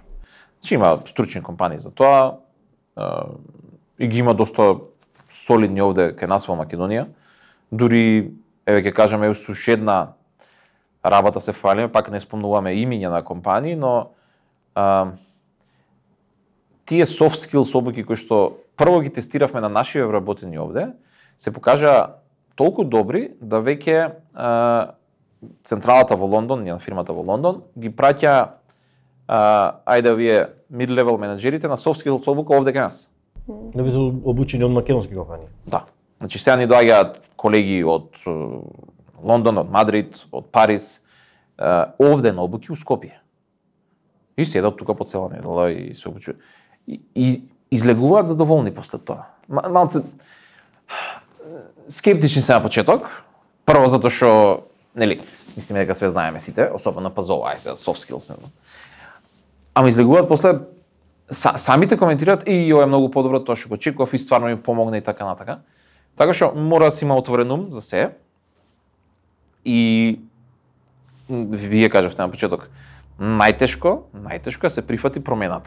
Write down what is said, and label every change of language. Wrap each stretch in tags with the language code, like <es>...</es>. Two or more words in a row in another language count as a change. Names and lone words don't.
<mk>Значи има стручни компании за тоа, и ги има доста солидни овде кај нас во Македонија. Дури, еве ќе кажеме, со една работа се фалиме, пак не спомнуваме имиња на компании, но тие</mk> <en>soft skills</en> <mk>обуки кои што прво ги тестиравме на нашите вработени овде, се покажа толку добри да веќе централата во Лондон, на фирмата во Лондон, ги праќа ајде вие mid-level менеджерите на</mk> <en>soft skills</en> <mk>обука овде кај нас. Да бидат обучени од македонски компании. Да. Значи сега ни доаѓаат колеги од Лондон, од Мадрид, од Париз, овде на обуки у Скопје. И седат тука по цела недела и се обучуваат. И излегуваат задоволни после тоа. Малце скептични се на почеток. Прво затоа што, нели, мислиме дека све знаеме сите, особено па за ова, сега</mk> <en>soft skills.</en> <mk>Ама излегуваат после, самите коментираат и ова е многу подобро тоа што го очекував и стварно ми помогна и така натака. Така што мора да си има отворен ум за се. И вие кажавте на почеток, најтешко да се прифати промената.</mk>